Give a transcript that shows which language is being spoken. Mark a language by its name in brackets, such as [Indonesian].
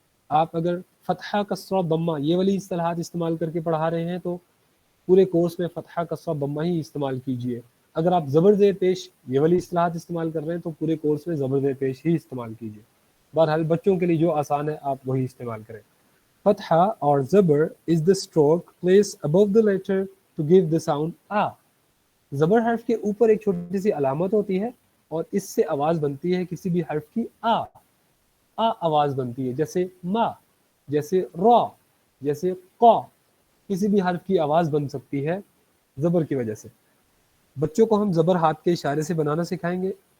[Urdu] آپ اگر فتحہ کسرہ ضمہ یہ والی اصطلاحات استعمال کر کے پڑھا رہے ہیں تو پورے کورس میں فتحہ کسرہ ضمہ ہی استعمال کیجئے. اگر آپ زبر زیر پیش یہ والی اصطلاحات استعمال کر رہے ہیں تو پورے کورس میں زبر زیر پیش ہی استعمال کیجئے. بہرحال بچوں کے لیے جو آسان ہے آپ وہی استعمال کریں. فتحہ اور زبر [English] is the stroke placed above the letter to give the sound آ. [Urdu] زبر حرف کے اوپر ایک چھوٹی سی علامت ہوتی ہے اور اس سے آواز بنتی ہے کسی بھی حرف کی آ آواز بنتی ہے، جیسے ما، جیسے را، جیسے قا. کسی بھی حرف کی آواز بن سکتی ہے زبر کی وجہ سے. بچوں کو ہم زبر ہاتھ کے اشارے سے بنانا سکھائیں گے.